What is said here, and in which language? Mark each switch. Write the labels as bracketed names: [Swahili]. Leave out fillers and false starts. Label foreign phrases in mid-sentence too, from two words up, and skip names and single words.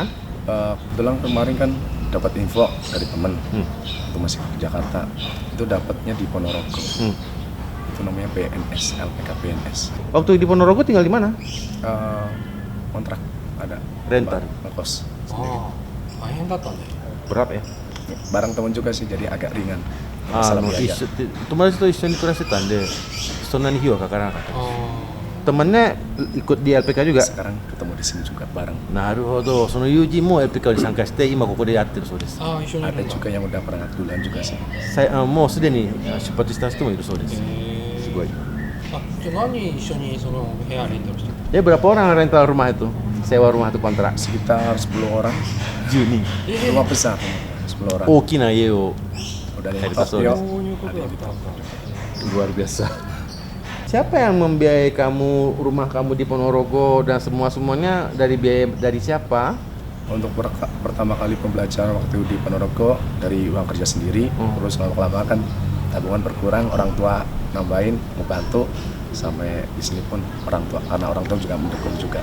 [Indonesian] Kebetulan kemarin kan dapat info dari temen, itu masih ke Jakarta, itu dapatnya di Ponorogo. Itu itu namanya PNS, LPK PNS. Waktu di Ponorogo tinggal di mana? Kontrak ada. Rental. Ngekos. [Japanese] 大変だったね。 [Indonesian] Berat ya? Bareng teman juga sih, jadi agak ringan. [Japanese] 友達と一緒に暮らしてたんで、そんなに費用はかからなかったです。 [Indonesian] temannya ikut di LPK juga? Sekarang ketemu di sini juga bareng. [Japanese] なるほど、その友人も LPK に参加して、今ここでやってるそうです。 [Indonesian] Ada juga yang udah pernah duluan juga sih. [Japanese] もうすでに出発した人もいるそうです。すごい。じゃあ何一緒にその部屋レンタルしてた？ [Indonesian] berapa orang rental rumah itu? Sewa rumah itu kontrak? Sekitar 10 orang. Juni. Rumah besar, 10 orang. [Japanese] 大きな家を [Indonesian] udah ada top [Japanese] そうです。 [Indonesian] Luar biasa. Siapa yang membiayai kamu, rumah kamu di Ponorogo dan semuanya dari biaya dari siapa? Untuk pertama kali pembelajaran waktu di Ponorogo dari uang kerja sendiri, terus lama-lama kan tabungan berkurang, orang tua nambahin, membantu, sampai di sini pun orang tua, karena orang tua juga mendukung juga.